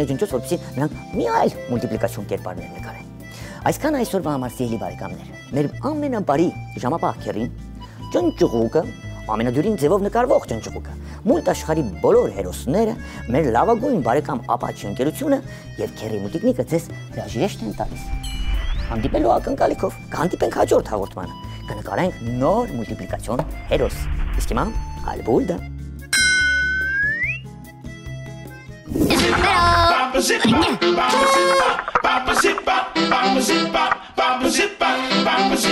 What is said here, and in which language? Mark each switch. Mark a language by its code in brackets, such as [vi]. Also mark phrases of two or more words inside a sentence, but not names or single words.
[hy] ջնջոց, որպեսզի նրանք մի այլ մուլտիպլիկացիոն կերպարներ նկարեն։ Այսքան այսօրվա համար սիրելի բարեկամներ, մեր ամենաբարի ժամապահ քերին, ճնճղուկը, ամենադյուրին ձևով նկարվող ճնճղուկը, մուլտ աշխարհի բոլոր հերոսները, մեր լավագույն բարեկամ Ապաչի ընկերությունը եւ Քերի Մուլտիկնիկը ձեզ հրաժեշտ են տալիս։ Հանդիպելու ակնկալիքով կհանդիպենք հաջորդ հաղորդմանը, կնկարենք նոր մուլտիպլիկացիոն հերոս։ Իսկ հիմա ալբուլդա։ Baba zip, baba zip, baba zip, baba zip, baba zip, baba zip, baba